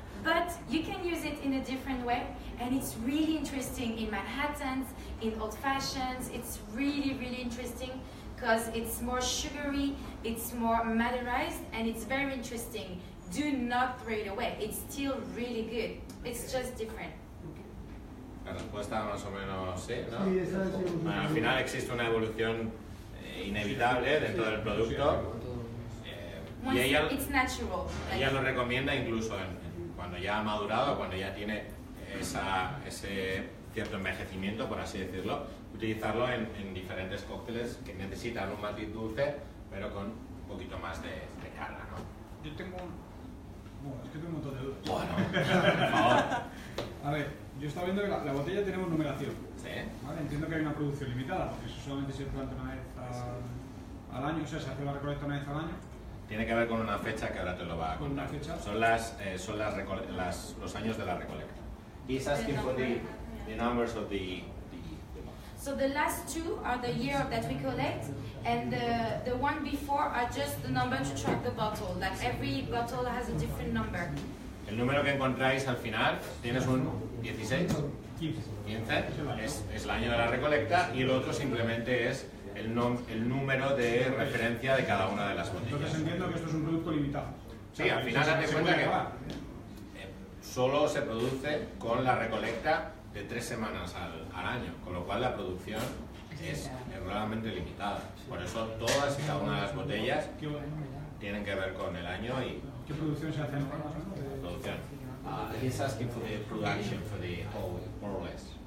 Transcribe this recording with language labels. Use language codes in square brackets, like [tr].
[en] But you can use it in a different way, and it's really interesting in Manhattans, in old fashions. It's really, really interesting because it's more sugary, it's more maderized, and it's very interesting. Do not throw it away. It's still really good. It's just different. [es] La respuesta más o menos sí, ¿no? Sí, esa es Bueno, al final existe una evolución inevitable dentro del producto. Y ella, [en] It's natural. [es] ella lo recomienda incluso cuando ya ha madurado, cuando ya tiene ese cierto envejecimiento, por así decirlo, utilizarlo en diferentes cócteles que necesitan un matiz dulce, pero con un poquito más de carga, ¿no? Yo tengo Bueno, es que tengo un montón de dudas. Bueno, por favor. A ver, yo estaba viendo que la botella tenemos numeración. Sí. ¿Vale? Entiendo que hay una producción limitada, porque eso solamente se planta una vez al año, o sea, se hace la recolecta una vez al año. Tiene que ver con una fecha que ahora te lo va a ¿Con una contar. fecha? Son los años de la recolecta. [en] He's asking for the numbers of the So the last two are the year that we collect, and the one before are just the number to track the bottle. Like every bottle has a different number. [es] El número que encontráis al final, tienes un 16, 15, es el año de la recolecta, y el otro simplemente es el número de referencia de cada una de las botellas. Entonces entiendo que esto es un producto limitado. Sí, al final date cuenta que solo se produce con la recolecta de 3 semanas al año, con lo cual la producción es realmente limitada. Por eso todas y cada una de las botellas tienen que ver con el año y... ¿Qué producción se hace en producción? [en] He's asking for the production for the whole, more or less.